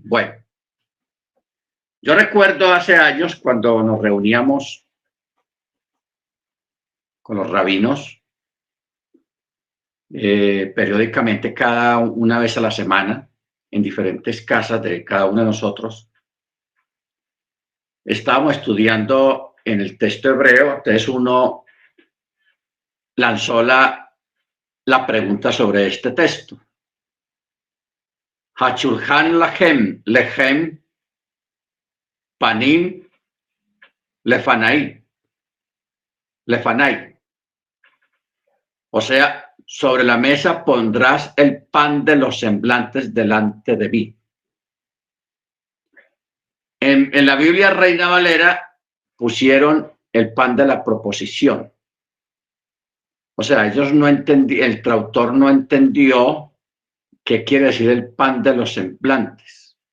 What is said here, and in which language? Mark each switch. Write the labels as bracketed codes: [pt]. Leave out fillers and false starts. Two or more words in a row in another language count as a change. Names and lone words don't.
[es] Bueno, yo recuerdo hace años cuando nos reuníamos con los rabinos, periódicamente, cada una vez a la semana, en diferentes casas de cada uno de nosotros, estábamos estudiando en el texto hebreo. Entonces uno lanzó la pregunta sobre este texto. [he] השולחן לכם, לחם, פנים, לפני. Lefanai. [es] O sea, sobre la mesa pondrás el pan de los semblantes delante de mí. En la Biblia Reina Valera pusieron el pan de la proposición. O sea, ellos no entendían, el traductor no entendió qué quiere decir el pan de los semblantes.